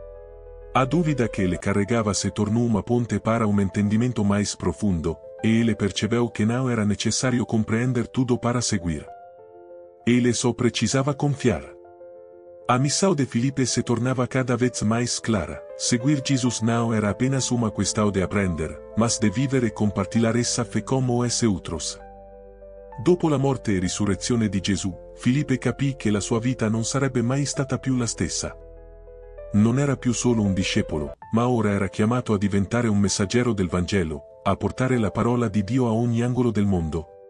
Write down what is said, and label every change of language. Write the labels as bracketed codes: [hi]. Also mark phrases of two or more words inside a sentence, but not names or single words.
[pt] A dúvida que ele carregava se tornou uma ponte para entendimento mais profundo, e ele percebeu que não era necessário compreender tudo para seguir. Ele só precisava confiar. A missão de Filipe se tornava cada vez mais clara. Seguir Jesus não era apenas uma questão de aprender, mas de viver e compartilhar essa fé como esse outros. [it] Dopo la morte e risurrezione di Gesù, Filipe capì che la sua vita non sarebbe mai stata più la stessa. Non era più solo un discepolo, ma ora era chiamato a diventare un messaggero del Vangelo, a portare la parola di Dio a ogni angolo del mondo.